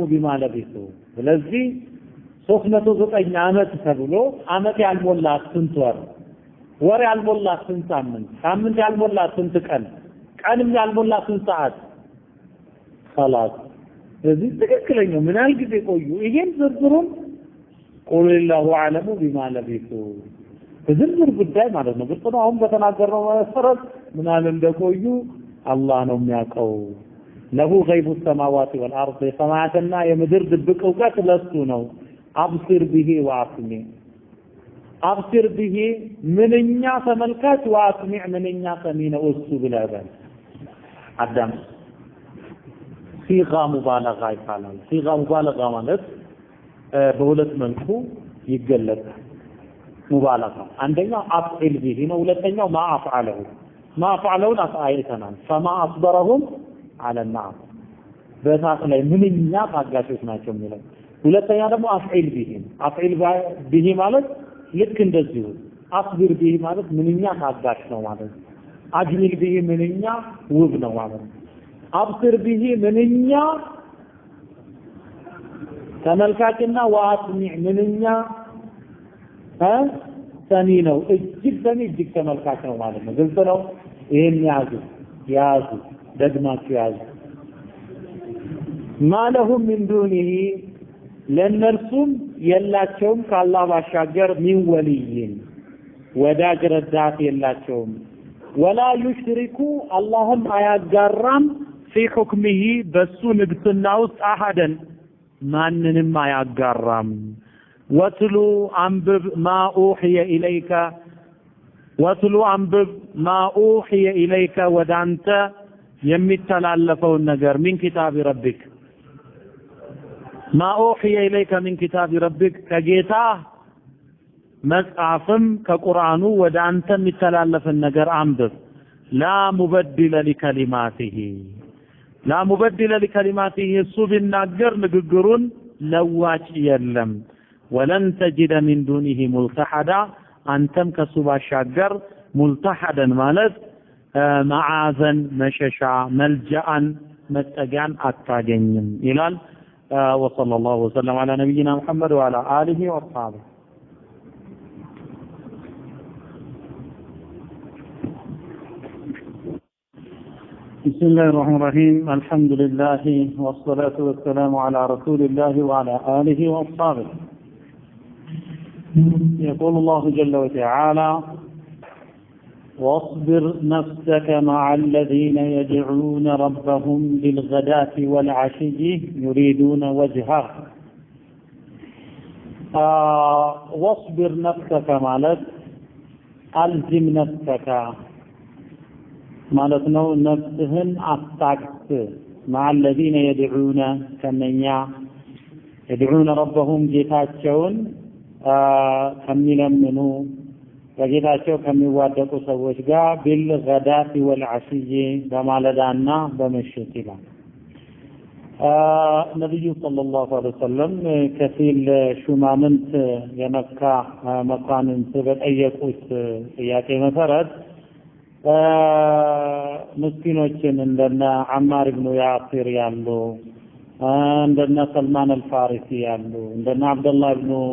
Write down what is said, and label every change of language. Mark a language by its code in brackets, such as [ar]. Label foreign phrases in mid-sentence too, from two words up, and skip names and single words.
[am] ቢማ ለቢሱ ስለዚህ 309 ዓመት ተብሎ ዓመት ያልሞላ ስንት ወር ያልሞላ ስንት ሳምንት ያልሞላ ስንት ቀንም ያልሞላ ስንት ሰዓት خلاص ስለዚህ ትክክለኛው ምን ያህል ጊዜ ቆዩ ይሄን ዝርዝሩን [ar] قل الله اعلم بما لبثوا [am] ዝርዝር ጉዳይ ማለት ነው ግልጽ ነው አሁን በተናገርነው መሰረት ምን ያህል እንደቆዩ አላህ ነው የሚያውቀው [ar] له غيب السماوات والارض [am] ሰማያትና የምድር ድብቅ ዕውቀት ለሱ ነው [ar] أبصر به واسمع أبصر به [am] ምንኛ ተመልካች واسمع ምንኛ ሰሚ ነው እሱ ብለህ አዳም [ar] صيغه مبالغه [am] ይባላል [ar] صيغه مبالغه [am] ማለት በሁለት መልኩ ይገለጻል مبالغه አንደኛው [ar] أفعل به [am] ነው ሁለተኛው [ar] ما افعله ما افعلون [am] አሳይተናል [ar] فما اصبرهم على النار [am] በዛት ላይ ምንኛ ታጋሾች ናቸው የሚለው ሁለተኛ ደግሞ [ar] أفعل به أفعل به [am] ማለት ልክ እንደዚሁ [ar] أصبر به [am] ማለት ምንኛ ታጋሽ ነው ማለት [ar] أجمل به [am] ምንኛ ውብ ነው ማለት [ar] أبصر به [am] ምንኛ ተመልካችና ወአስሚዕ ምንኛ ሰሚ ነው እጅግ ሰሚ እጅግ ተመልካች ነው ማለት ነው ግልጽ ነው ይሄን ያዙ ደግማችሁ ያዙ [ar] ما لهم من دونه [am] ለነርሱም የላቸውም ከአላህ ባሻገር [ar] من ولي [am] ወዳጅ ረዳት የላቸውም [ar] ولا يشرك [am] አላህም አያጋራም [ar] في حكمه [am] በሱ ንግስና ውስጥ አሐደን ማንንም አያጋራም ወትሉ አንብብ [ar] ما اوحي اليك [am] ወትሉ አንብብ [ar] ما اوحي اليك [am] ወዳንተ የሚተላለፈውን ነገር [ar] من كتاب ربك ما اوحي اليك من كتاب ربك [am] ከጌታ መጽሐፍም ከቁርአኑ ወዳንተ የሚተላለፈን ነገር አንብብ [ar] لا مبدل لكلماته لا مبدل لكلماته [am] እሱ ቢናገር ንግግሩን ለዋጭ የለም [ar] ولن تجد من دونه ملتحدا [am] አንተም ከሱ ባሻገር ملتحدا ማለት معاذን መሸሻ መልጃን መጠጊያን አታገኝም ይላል [ar] وصلى الله وسلم على نبينا محمد وعلى آله وصحبه بسم الله الرحمن الرحيم الحمد لله والصلاة والسلام على رسول الله وعلى آله وصحبه يقول الله جل وتعالى واصبر نفسك مع الذين يدعون ربهم بالغداة والعشي يريدون وجهه واصبر نفسك مالك ألزم نفسك [am] ማለት ነው ነፍስህን አጣቅስ [ar] مع الذين يدعون [am] ከነኛ [ar] يدعون ربهم [am] ጌታቸውን ከሚለምኑ በጌታቸው ከሚዋደቁ ሰዎች ጋር [ar] بالغداة والعشي [am] በማለዳና በምሽት ይላል ነብዩ [ar] صلى الله عليه وسلم [am] ከፊል ሹማምንት የመካ መኳንንት በጠየቁት ጥያቄ መሰረት ምስኪኖችን እንደነ አማር ኢብኑ ያሲር ያሉ እንደነ ሰልማን አልፋሪሲ ያሉ እንደነ አብዱላህ ኢብኑ